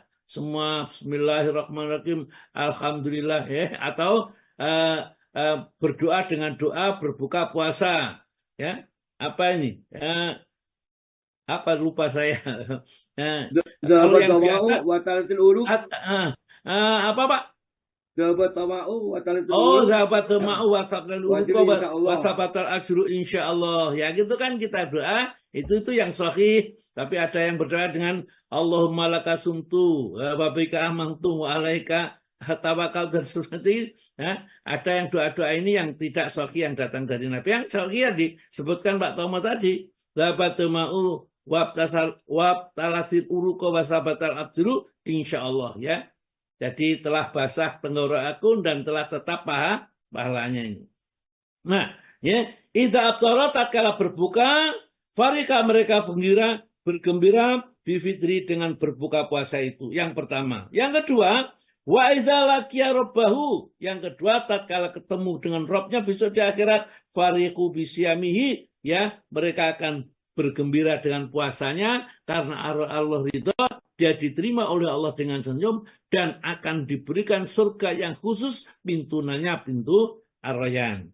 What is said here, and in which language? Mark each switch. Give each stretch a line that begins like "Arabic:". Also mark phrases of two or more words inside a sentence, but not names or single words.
Indonesian: Semua
Arabic: بسم الله الرحمن الرحيم، الحمد لله
Indonesian: ya, atau berdoa dengan doa berbuka puasa. Ya. Apa ini? Apa lupa saya. Kalau yang biasa apa Pak?
Arabic: ذهبت الظمأ وابتلت Oh, uruk. ذهبت الظمأ وابتلت العروق وثبت الأجر إن شاء الله.
Indonesian: Ya gitu kan kita doa, itu yang sahih, tapi ada yang berdoa dengan
Arabic: اللهم لك صمت وبك آمنت وعليك توكل
Indonesian: dan seperti ya. Ada yang doa-doa ini yang tidak sahih yang datang dari Nabi. Yang sahih yang disebutkan Pak Tomo tadi,
Arabic: ذهبت الظمأ وابتلت العروق وثبت الأجر إن شاء الله ya.
Indonesian: Jadi telah basah tenggorokan dan telah tetap pahalanya ini. Nah, ya,
Arabic: إذا أفطر
Indonesian: tatkala berbuka, farika mereka bergembira bifitri dengan berbuka puasa itu. Yang pertama. Yang kedua,
Arabic: وإذا لقي ربه.
Indonesian: Yang kedua, tatkala ketemu dengan Rabbnya besok di akhirat,
Arabic: فرح بصيامه,
Indonesian: ya, mereka akan bergembira dengan puasanya karena Allah ridho, dia diterima oleh Allah dengan senyum dan akan diberikan surga yang khusus, pintunanya pintu Ar-Rayyan.